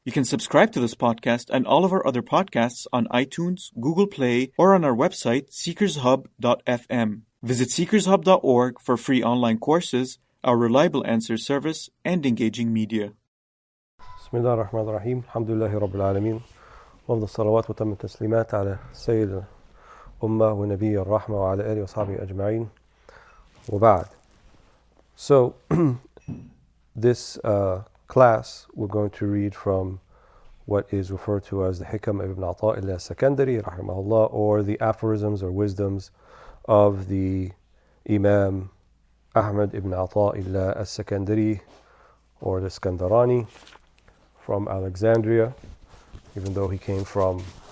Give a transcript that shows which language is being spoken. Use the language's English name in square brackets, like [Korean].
[English] You can subscribe to this podcast and all of our other podcasts on iTunes, Google Play, or on our website, seekershub.fm. Visit seekershub.org for free online courses, our reliable answer service, and engaging media. [Arabic] Bismillah ar-Rahman ar-Rahim. Alhamdulillahi Rabbil Alameen. وأفضل الصلوات وتم التسليمات على سيد الأمة ونبي الرحمة وعلى آله وصحبه أجمعين وبعد. [English] So, this class we're going to read from what is referred to as the Hikam ibn Ata'illah Sakandari rahimahullah, or the aphorisms or wisdoms of the Imam Ahmad ibn Ata'illah as-Sakandari, or the Skandarani, from Alexandria, even though he came from